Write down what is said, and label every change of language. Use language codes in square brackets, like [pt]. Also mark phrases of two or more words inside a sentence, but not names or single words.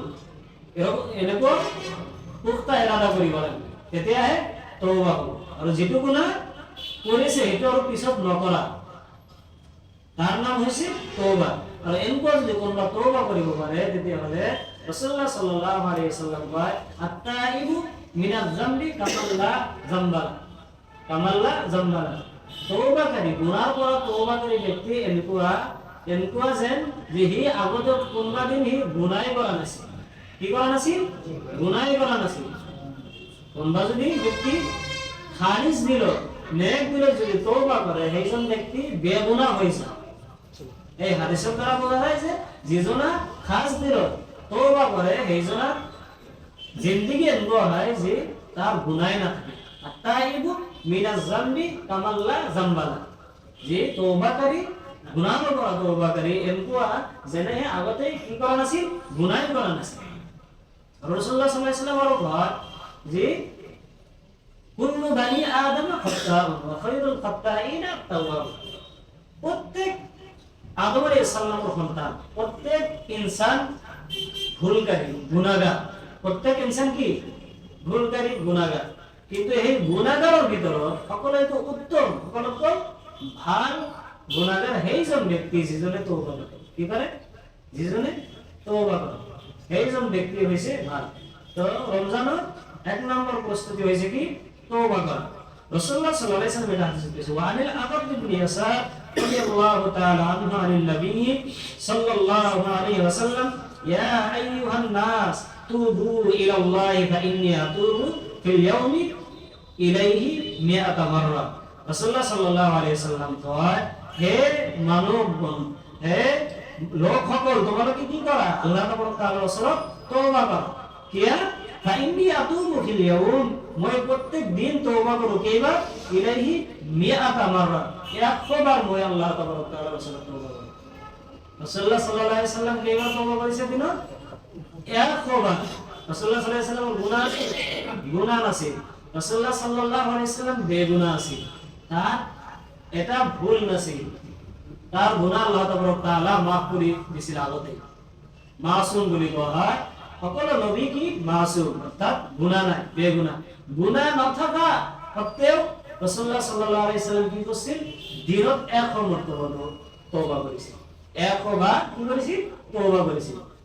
[as] এনেকুৱা পুখতা ইৰাদা কৰিব লাগিব, তেতিয়াহে তওবা হ'ব। আৰু যিটো গুনাহ কৰিছে সেইটো আৰু পিছত নকৰা, তাৰ নাম হৈছে তওবা। আৰু এনেকুৱা যদি কোনোবা তওবা কৰিব পাৰে তেতিয়াহ'লে [ar] رسول الله صلى الله عليه وسلم [as] কয় [ar] التائب من الذنب كمن لا ذنب له، كمن لا ذنب له. [as] তওবাকাৰী, গুনাহৰ পৰা তওবাকাৰী ব্যক্তি এনেকুৱা যেন যে সি আগতে কোনোবা দিন সি গুনাই কৰা নাছিল। কি কৰা নাছিল? গুনাই কৰা নাছিল। কোনোবা যদি ব্যক্তি খাৰিজ দিল, নেক দিল, যদি তওবা কৰে সেইজন ব্যক্তি বেগুনাহ হৈ যায়। এই হাদিসৰ দ্বাৰা বোঝা যায় যে যিজনা খাস দিল তওবা করে সেইজনা জিন্দেগি এনেকুৱা হয় যে তাৰ গুনাহ নাথাকে। [ar] التائب من الذنب كمن لا ذنب له, [as] যে তওবাকাৰী, গুনাহৰ পৰা তওবাকাৰী এনেকুৱা যেনে আগতে কি কৰা নাছিল? গুনাহ কৰা নাছিল। [ar] رسول الله صلى الله عليه وسلم [as] কয় যে [ar] كل بني آدم خطاء وخير الخطائين التواب. [bn] প্রত্যেক আদম [ar] عليه السلام [bn] সন্তান, প্রত্যেক ইনসান ভুলকারী, গুনাহগার। প্রত্যেক ইনসান কি? ভুলকারী, গুনাহগার। [as] কিন্তু এই গুনাহগাৰৰ ভিতৰত সকলোতকৈ উত্তম, সকলোতকৈ ভাল গুনাহগাৰ সেইজন ব্যক্তি যিজনে তওবা কৰে। কি কৰে? যিজনে তওবা কৰে সেইজন ব্যক্তি হৈছে ভাল। [bn] তো রমজানের এক নম্বর প্রস্তুতি হয়েছে কি? তওবা করা। [ar] رسول الله صلى الله عليه وسلم [bn] এটা হাদিসে বলেছে [ar] وعن الأغر ابن يسار رضي الله تعالى عنه عن النبي صلى الله عليه وسلم يا أيها الناس توبوا إلى الله فإني أتوب في اليوم إليه مائة مرة. رسول الله صلى الله عليه وسلم [as] কয়, হে মানবগণ, হে লোকসকল, তোমালোকে কি কৰা? [ar] الله تعالى [as] ওচৰত তওবা কৰা। কিয়া? [ar] فإني أتوب في اليوم, [as] মই প্রত্যেক দিন তওবা কৰো। কেইবার? [ar] إليه مائة مرة, [as] 100 বার মই [ar] الله تعالى [as] ওচৰত তওবা কৰো। [ar] رسول الله صلى الله عليه وسلم [as] কেইবার তওবা কৰিছে দিনত? 100 বার। [ar] رسول الله صلى الله عليه وسلم [as] গুনাহ আছে? গুনাহ আছে। [ar] رسول الله صلى الله عليه وسلم [as] বেগুনাহ আছে। তার এটা ভুল নাছিল। তার গুনাহ [ar] الله تعالى [as] মাফ কৰি দিছিল আগতে। মাসুম বুলি কোৱা হয়। সকলো নবী কি? মাসুম, অর্থাৎ গুনাহ নাই, বেগুনাহ। গুনাহ নথকা সত্ত্বেও [ar] رسول الله صلى الله عليه وسلم [as] কি কৰিছিল? দিনত 100 মৰ্তবা তওবা কৰিছিল। 100 বার কি কৰিছিল? তওবা কৰিছিল।